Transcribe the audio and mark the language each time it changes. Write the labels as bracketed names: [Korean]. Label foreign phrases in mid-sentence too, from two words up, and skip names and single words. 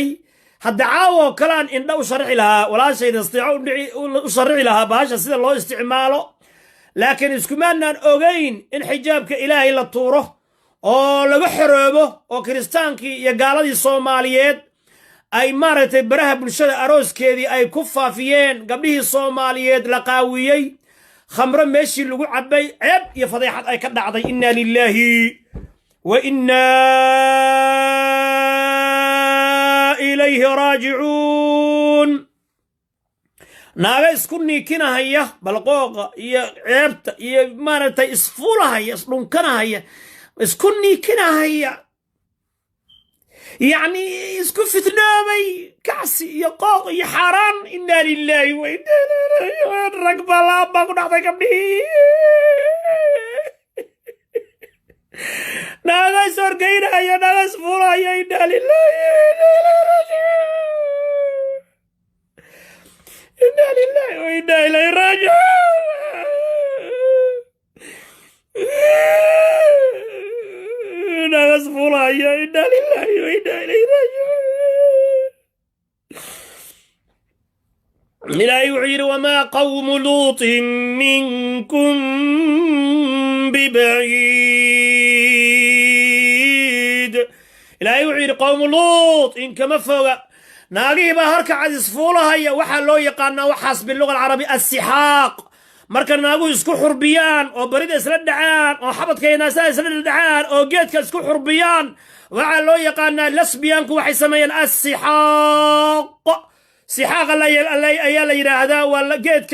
[Somali] hadda caawo kalaan indha u sharxi lahaa, walaashay nasteexo u sharxi lahaa bahasha sida loo isticmaalo, laakiin iskumaanaan ogayn in xijaabka ilaahay la tuuro oo laga xoroobo, oo kiristaankii iyo gaaladii Soomaaliyeed ay maaragtay baraha bulshada arooskeedii ay ku faafiyeen. gabdhihii Soomaaliyeed la qaawiyey, khamro meeshii lagu cabay, ceeb iyo fadeexad ay ka dhacday. [Arabic] إنا لله وإنا إليه راجعون. [Somali] naaga isku niikinahaya balqooqa iyo ceebta iyo maaragtay isfuulahaya, isdhunkanahaya, isku niikinahaya, yacni isku fitnoobay kacsi iyo qooq iyo xaaraan. [Arabic] إنا لله وإنا إليه راجعون. [Somali] rag balaan baa ku dhacday gabdhihii. naaga is horgeynaya, naaga isfuulahaya. [Arabic] إنا لله وإنا إليه راجعون. إنا لله وإنا إليه راجعون. [Somali] naaga isfuulahaya. [Arabic] إنا لله وإنا إليه راجعون. [Somali] ilaahay wuxuu yidhi [Arabic] وما قوم لوط منكم ببعيد. [Somali] ilaahay wuxuu yidhi [Arabic] قوم لوط [Somali] in kama foga naagihii baa harka cadis fuulahaya waxaa loo yaqaanaa waxaas [Arabic] بلغة العربي [Somali] assixaaq marka naaguhu isku xurbiyaan oo barida isla dhacaan oo xabadka iyo naasaha isla dhacaan oo geedka isku xurbiyaan waxaa loo yaqaanaa lesbiyanku waxay sameeyaan assixaaq sixaaq ayaa la yidhaahdaa waa geedka